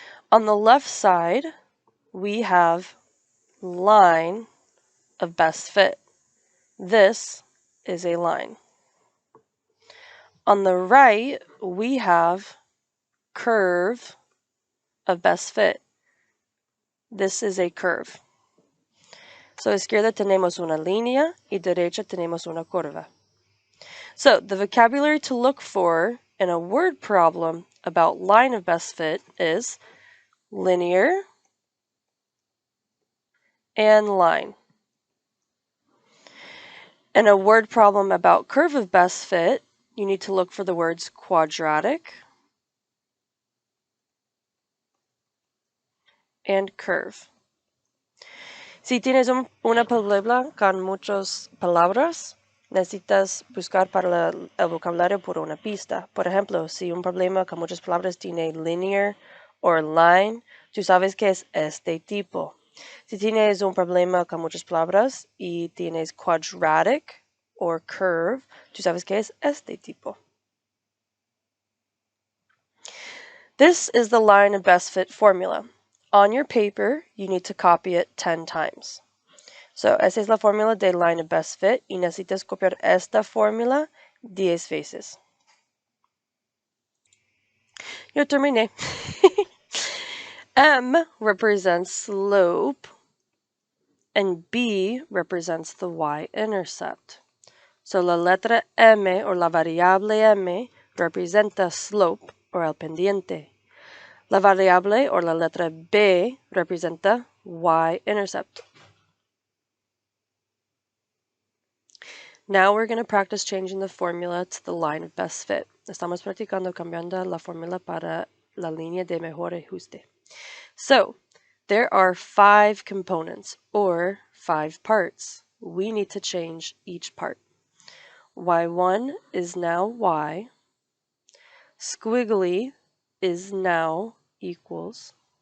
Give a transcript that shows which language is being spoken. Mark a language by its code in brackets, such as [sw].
[en] On the left side, we have line of best fit. This is a line. On the right, we have curve of best fit. This is a curve. [es] So a izquierda tenemos una línea y derecha tenemos una curva. [en] So the vocabulary to look for in a word problem about line of best fit is linear and line. In a word problem about curve of best fit, you need to look for the words quadratic and curve. [es] Si tienes una palabra con muchas palabras, necesitas buscar para el vocabulario por una pista. Por ejemplo, si un problema con muchas palabras tiene linear o line, tú sabes que es este tipo. Si tienes un problema con muchas palabras y tienes quadratic o curve, tú sabes que es este tipo. [en] This is the line of best fit formula. On your paper, you need to copy it 10 times. [es] So, esa es la fórmula de line of best fit y necesitas copiar esta fórmula 10 veces. Yo terminé. [en] M represents slope and B represents the y-intercept. [es] So, la letra M o la variable M representa slope o el pendiente. La variable o la letra B representa y-intercept. [en] Now we're going to practice changing the formula to the line of best fit. [es] Estamos practicando cambiando la fórmula para la línea de mejor ajuste. [en] So, there are 5 components, or 5 parts. We need to change each part. Y1 is now Y. Squiggly is now equals.